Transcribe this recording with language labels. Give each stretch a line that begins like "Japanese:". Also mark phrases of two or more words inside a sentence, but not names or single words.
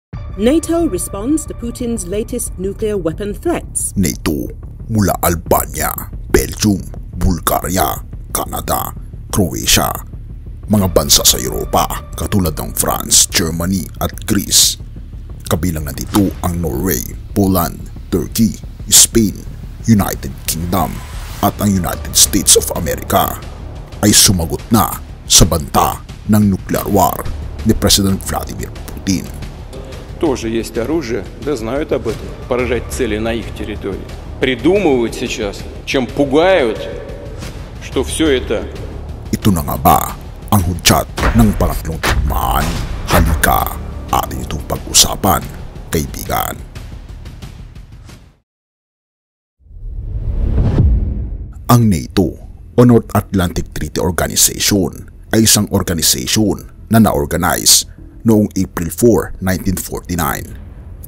English: NATO responds to Putin's latest nuclear weapon threats.
Filipino: NATO mula Albania, Belgium, Bulgaria, Canada, Croatia, mga bansa sa Europa katulad ng France, Germany at Greece. Kabilang na dito ang Norway, Poland, Turkey, Spain, United Kingdom at ang United States of America ay sumagot na sa banta ng
English: nuclear war
Filipino: ni President Vladimir Putin.
Russian: Тоже есть оружие, да знают об этом, поражать цели на их территории. Придумывают сейчас, чем пугают, что все это...
Filipino: Ito na nga ba ang hudyat ng pangatlong digmaan? Halika, atin itong pag-usapan, kaibigan. Ang NATO o North Atlantic Treaty Organization ay isang organisasyon na na-organize noong April 4, 1949.